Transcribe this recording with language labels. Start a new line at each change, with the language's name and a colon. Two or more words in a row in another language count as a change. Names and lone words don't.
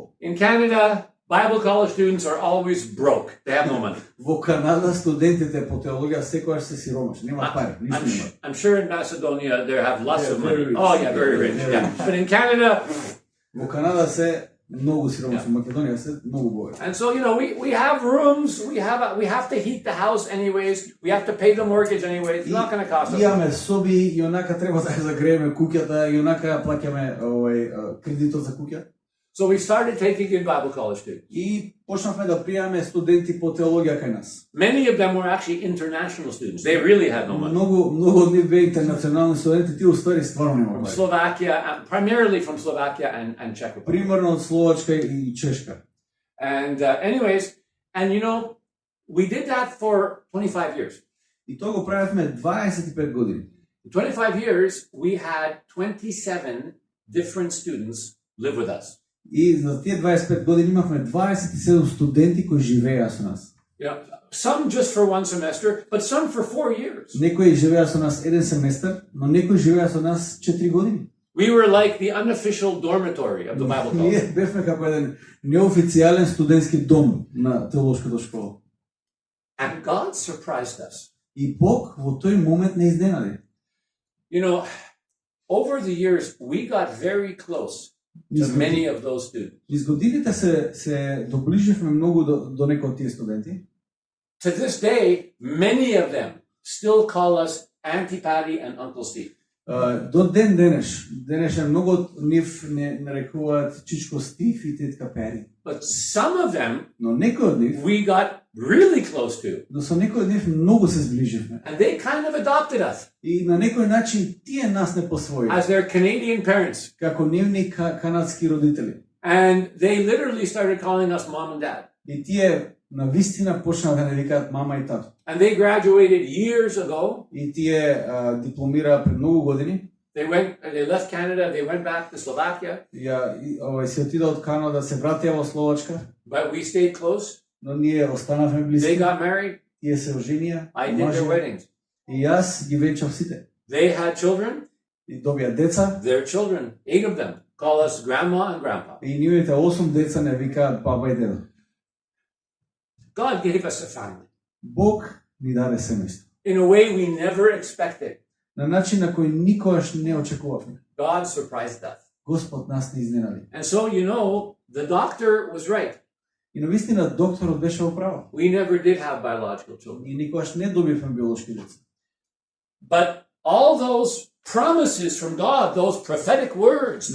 English: In Canada, Bible college students are always broke. They have no money.
Macedonian: Во Канада студентите по теологија секогаш се сиромашни, нема пари, ништо нема.
English: I'm sure in Macedonia they have lots of money. Very rich. Oh yeah, very rich. Yeah. But in Canada,
Macedonian: Во Канада се многу сиромашни, Македонија се многу богати.
English: and so we have rooms. We have to heat the house anyways. We have to pay the mortgage anyways. It's not going to cost us.
Macedonian: Имаме соби и онака треба да загрееме куќата и онака плаќаме кредитот за куќа.
English: So we started taking in Bible college students.
Macedonian: И почнавме да приемаме студенти по теологија кај нас.
English: Many of them were actually international students. They really had no money.
Macedonian: Многу од нив беа интернационални студенти, тие уствари стварно нема
English: From
Macedonian: пари.
English: Slovakia, primarily from Slovakia and Czech Republic.
Macedonian: Примерно од Словачка и Чешка.
English: And anyways, we did that for 25 years.
Macedonian: И тоа го правевме 25 години.
English: In 25 years, we had 27 different students live with us.
Macedonian: И за тие 25 години имавме 27 студенти кои живееа со нас.
English: Some just for one semester, but some for 4 years.
Macedonian: Некои живеа со нас еден семестар, но некои живеа со нас 4 години.
English: We were like the unofficial dormitory of the Bible college.
Macedonian: Ние бевме како еден неофицијален студентски дом на теолошката школа.
English: And God surprised us.
Macedonian: И Бог во тој момент не изненади.
English: Over the years, we got very close to many of those students.
Macedonian: Низ годините се доближивме многу до некои од тие студенти.
English: To this day, many of them still call us Auntie Patty and Uncle Steve.
Macedonian: До ден денешен многу од нив не нарекуваат чичко Стив и тетка Пери.
English: But some of them,
Macedonian: Но некои од нив,
English: we got really close to.
Macedonian: но со некои од нив многу се сближивме.
English: And they kind of adopted us.
Macedonian: И на некој начин тие нас не посвои.
English: As their Canadian parents.
Macedonian: Како нивни канадски родители.
English: And they literally started calling us mom and dad.
Macedonian: И тие на вистина почнаа да не викаат мама и тато.
English: And they graduated years ago.
Macedonian: И тие дипломираа пред многу години.
English: They left Canada, they went back to Slovakia.
Macedonian: Се отидоа од Канада, се вратија во Словачка.
English: But we stayed close.
Macedonian: Но ние останавме близки.
English: They got married.
Macedonian: Тие се оженија.
English: I did their weddings.
Macedonian: И јас ги венчав сите.
English: They had children.
Macedonian: И добија деца.
English: Their children, 8 of them, call us grandma and grandpa.
Macedonian: И нивните 8 деца не викаат баба и дедо.
English: God gave us a family.
Macedonian: Бог ни даде семејство.
English: In a way we never expected.
Macedonian: На начин на кој никогаш не очекувавме.
English: God surprised us.
Macedonian: Господ нас не изненади.
English: And so, the doctor was right.
Macedonian: И навистина докторот беше во право.
English: We never did have biological children.
Macedonian: И никогаш не добивме биолошки деца.
English: But all those promises from God, those prophetic words.